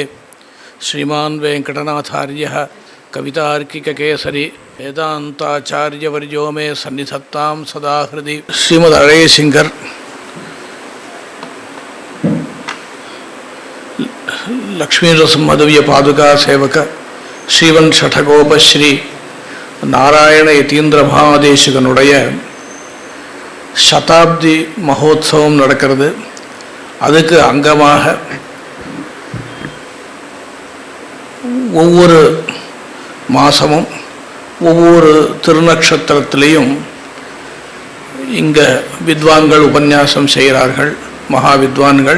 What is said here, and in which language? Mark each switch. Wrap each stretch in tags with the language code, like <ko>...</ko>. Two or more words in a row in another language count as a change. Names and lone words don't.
<sa>श्रीमान् वेङ्कटनाथार्यः कवितार्किककेसरी वेदान्ताचार्यवर्यो मे सन्निधत्तां सदा हृदि।</sa> <ta>श्रीमद् अळयसिंगर् लक्ष्मीनृसिंहदिव्य पादुका सेवक श्रीवन् षठगोपश्री நாராயண யதீந்திர மகாதேசிகனுடைய சதாப்தி மகோத்சவம் நடக்கிறது. அதுக்கு அங்கமாக ஒவ்வொரு மாதமும் ஒவ்வொரு திருநக்ஷத்திரத்திலையும் இங்கே வித்வான்கள் உபன்யாசம் செய்கிறார்கள், மகா வித்வான்கள்.</ta>